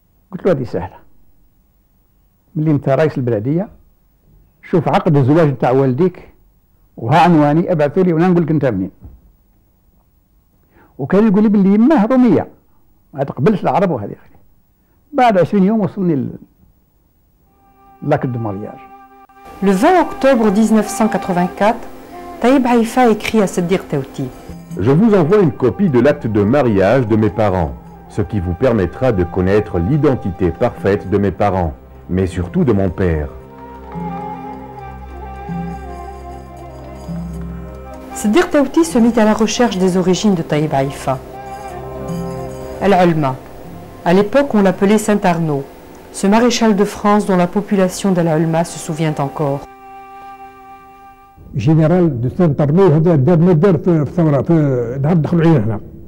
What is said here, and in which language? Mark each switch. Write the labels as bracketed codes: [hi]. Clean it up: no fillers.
[ar] قلت له هذه سهله، ملي انت رئيس البلديه شوف عقد الزواج نتاع والديك وها عنواني ابعثوا لي وانا نقول لك انت منين. وكان يقول لي باللي يماه روميه ما تقبلش العرب وهذه. بعد 20 يوم وصلني [fr] l'acte de mariage. Le 20 octobre 1984, Taïb Haïfa écrit à Sedir Taouti. Je vous envoie une copie de l'acte de mariage de mes parents, ce qui vous permettra de connaître l'identité parfaite de mes parents, mais surtout de mon père. Sedir Taouti se mit à la recherche des origines de Taïb Haïfa. Al-Ulma. À l'époque, on l'appelait Saint-Arnaud, ce maréchal de France dont la population d'Al-Ulma se souvient encore. [ar] جنرال دو سانت ارنو هذا دار مدار في الثوره في نهار دخلوا علينا هنا.